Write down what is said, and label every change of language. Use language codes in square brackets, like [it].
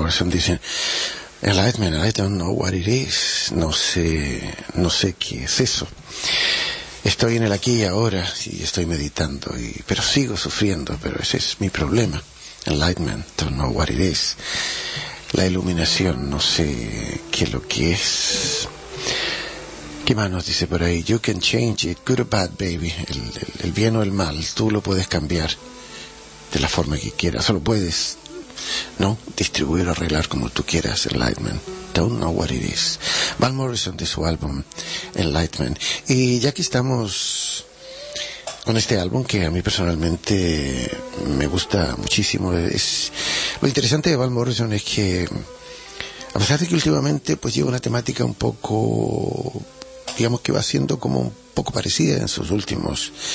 [en] Dicen, Enlightenment, I don't know what it is. [es] No sé qué es eso. Estoy en el aquí y ahora y estoy meditando, pero sigo sufriendo, pero ese es mi problema. [en] Enlightenment, don't know what it is. [es] La iluminación, no sé qué es lo que es. ¿Qué más nos dice por ahí? [en] You can change it, good or bad, baby. [es] El bien o el mal, tú lo puedes cambiar de la forma que quieras. Solo puedes, ¿no? Distribuir o arreglar como tú quieras, Enlightenment. [en] Don't know what it is. Van Morrison [es] de su álbum, [en] Enlightenment. [es] Y ya que estamos con este álbum que a mí personalmente me gusta muchísimo, es lo interesante de Van Morrison es que, a pesar de que últimamente pues lleva una temática un poco, digamos que va siendo como un poco parecida en sus últimos